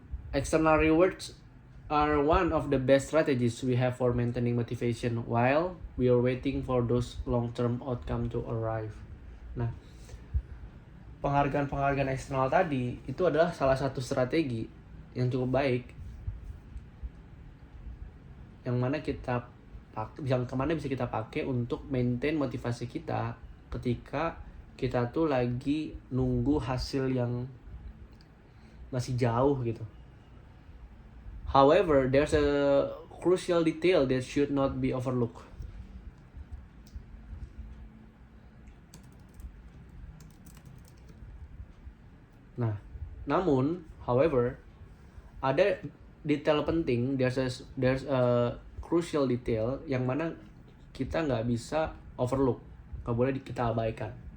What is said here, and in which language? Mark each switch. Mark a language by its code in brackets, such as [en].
[en] External rewards are one of the best strategies we have for maintaining motivation while we are waiting for those long-term outcome to arrive. [id] Nah, penghargaan eksternal tadi itu adalah salah satu strategi yang cukup baik yang mana bisa kita pakai untuk maintain motivasi kita ketika kita tuh lagi nunggu hasil yang masih jauh gitu. [en] However, there's a crucial detail that should not be overlooked. [id] Nah, however, ada detail penting, [en] there's a crucial detail [id] yang mana kita nggak bisa overlook, nggak boleh kita abaikan.